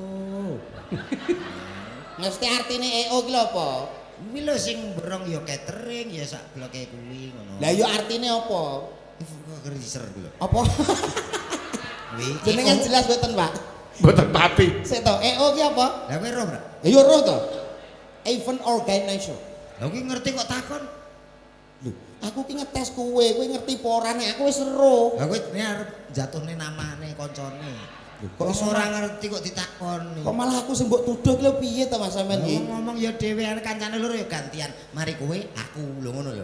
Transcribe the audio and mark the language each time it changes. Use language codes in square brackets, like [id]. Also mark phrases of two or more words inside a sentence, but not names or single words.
[jv] Mesti artine EO ki lho apa? Kuwi lho sing borong ya catering ya sak bloke kuwi ngono. Lah yo artine apa? Freezer lho. Apa? Kuwi Jenengan jelas mboten, Pak? Mboten pati. Sik to, EO ki apa? Lah kowe roh, Bro? Ya roh to. [en] Event organizer. [jv] Lah kuwi ngerti kok takon. Lho, aku ki ngetes kowe ngerti apa ora nek aku wis roh. Lah kowe arep jatuhne namane koncone. Kok Kok ora ngerti kok ditakoni. Kok malah aku sing mbok tuduh ki lho piye to Mas sampean ki? Ngomong ya dhewe kancane loro ya gantian. Mari kowe, aku lho ngono lho.